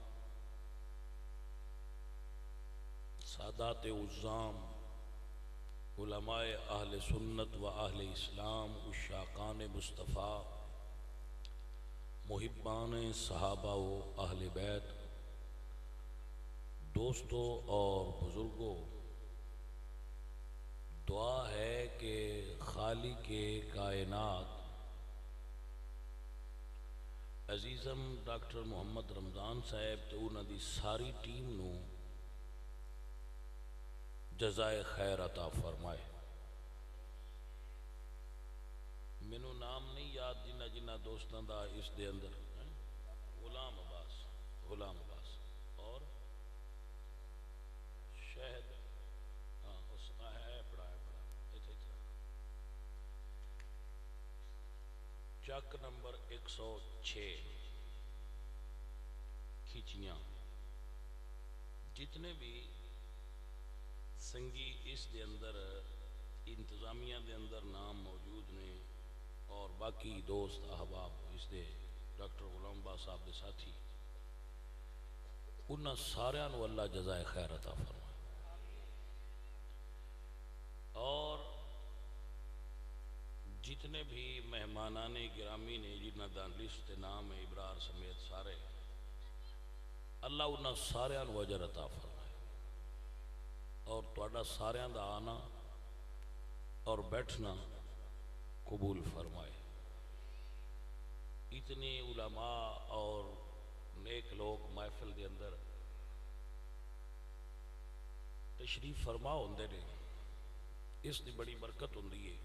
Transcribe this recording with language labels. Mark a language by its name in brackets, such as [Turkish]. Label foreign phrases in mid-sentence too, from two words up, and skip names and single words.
[Urdu] سادات عظام، علماء اہل سنت و اہل اسلام، عشاقان مصطفیٰ، محبان صحابہ و اہل بیت، دوستوں اور بزرگوں، دعا ہے کہ خالق کائنات [Punjabi] عزیزم ڈاکٹر محمد رمضان صاحب تے انہاں دی ساری ٹیم نو جزائے خیر عطا فرمائے۔ مینوں نام نہیں یاد جنہ جنہ دوستاں دا اس دے اندر، غلام عباس اور شہد، ہاں اس ہے پڑھا چک نمبر 106 کھچیاں، جتنے بھی سنگی اس دے اندر انتظامیہ دے اندر نام موجود نے اور باقی دوست احباب اس دے ڈاکٹر غلام عباس صاحب دے ساتھی، انہاں ساریاں نو اللہ جزائے خیر عطا فرمائے۔ اور جتنے بھی مہمانان گرامی نے جنہاں دا لسٹ نام ہے ابرار سمیت سارے، اللہ انہاں ساریاں نو اجر عطا فرمائے اور تہاڈا ساریاں دا آنا اور بیٹھنا قبول فرمائے۔ اتنے علماء اور نیک لوگ محفل دے اندر تشریف فرما ہوندے نے، اس دی بڑی برکت ہوندی ہے۔